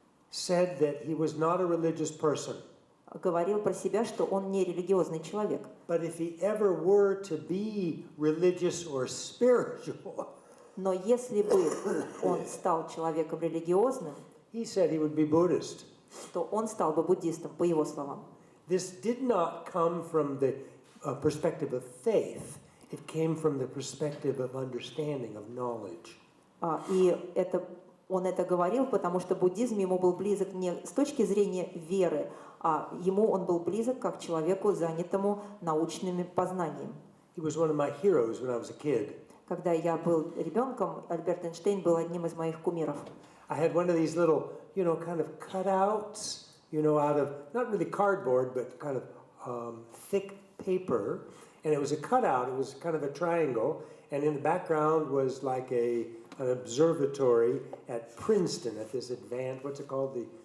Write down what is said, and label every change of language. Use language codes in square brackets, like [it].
[en] said that he was not a religious person. [ru] Говорил про себя, что он не религиозный человек. [en] But if he ever were to be religious or spiritual, [ru] Но если бы он стал человеком религиозным, [en] he said he would be Buddhist. [ru] то он стал бы буддистом, по его словам. [en] This did not come from the perspective of faith. It came from the perspective of understanding, of knowledge. [ru] И он это говорил, потому что буддизм ему был близок не с точки зрения веры, а ему он был близок как человеку, занятому научными познаниями. [en] He was one of my heroes when I was a kid. [ru] Когда я был ребенком, Альберт Эйнштейн был одним из моих кумиров. [en] I had one of these little, kind of cutouts, out of, not really cardboard, but kind of thick paper. And it was a cutout, it was kind of a triangle. And in the background was like an observatory at Princeton, at this what's it called?